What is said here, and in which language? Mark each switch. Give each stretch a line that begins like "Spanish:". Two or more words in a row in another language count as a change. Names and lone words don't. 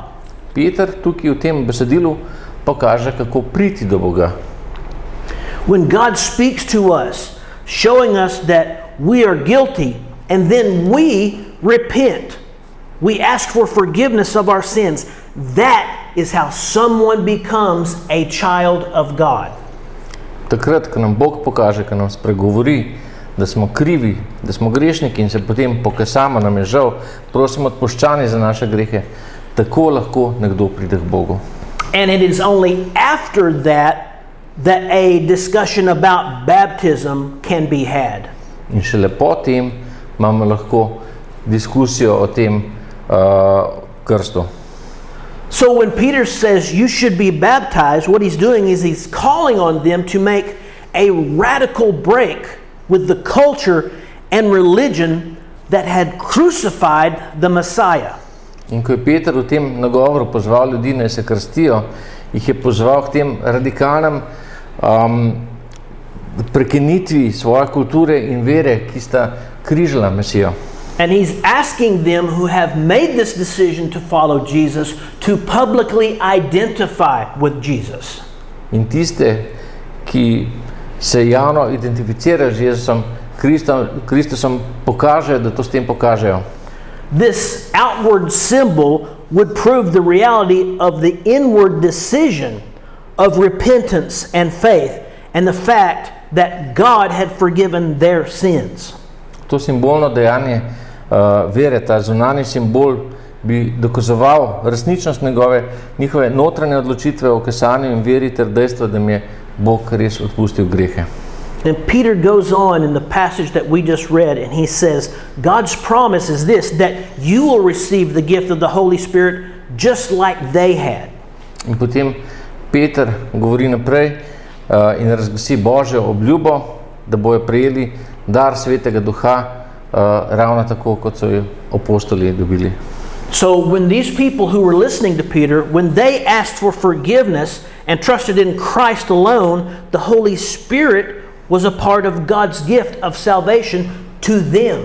Slovenian: Peter tukaj v tem besedilu pokaže, kako priti do Boga.
English: When God speaks to us, showing us that we are guilty, and then we repent, we ask for forgiveness of our sins, that is how someone becomes a child of God.
Slovenian: Takrat, ko nam Bog pokaže, ko nam spregovori, da smo krivi, da smo grešniki in se potem pokasamo, nam je žal, prosimo odpuščanje za naše grehe, tako lahko nekdo pride k Bogu.
English: And it is only after that that a discussion about baptism can be had.
Slovenian: In šele potem imamo lahko diskusijo o tem krstu.
English: So when Peter says you should be baptized, what he's doing is he's calling on them to make a radical break with the culture and religion that had crucified the Messiah.
Slovenian: In ko je Peter v tem nagovoru pozval ljudi, naj se krstijo, jih je pozval k tem radikalnem prekinitvi svoje kulture in vere, ki sta križala Mesijo.
English: And he's asking them who have made this decision to follow Jesus to publicly identify with Jesus.
Slovenian: In tiste, ki se javno identificirajo z Jezusom Kristusom, pokažejo, da to s tem pokažejo.
English: This outward symbol would prove the reality of the inward decision of repentance and faith and the fact that God had forgiven their sins.
Slovenian: To simbolno dejanje vere, ta zunanji simbol, bi dokazoval resničnost njihove notranje odločitve o kesanju in veri ter dejstva, da jim je Bog res odpustil grehe.
English: And Peter goes on in the passage that we just read, and he says, God's promise is this, that you will receive the gift of the Holy Spirit just like they had.
Slovenian: In potem Peter govori naprej in razglasi Božjo obljubo, da bojo prejeli dar Svetega Duha ravno tako, kot so jo apostoli dobili.
English: So when these people who were listening to Peter, when they asked for forgiveness and trusted in Christ alone, the Holy Spirit was a part of God's gift of salvation to them.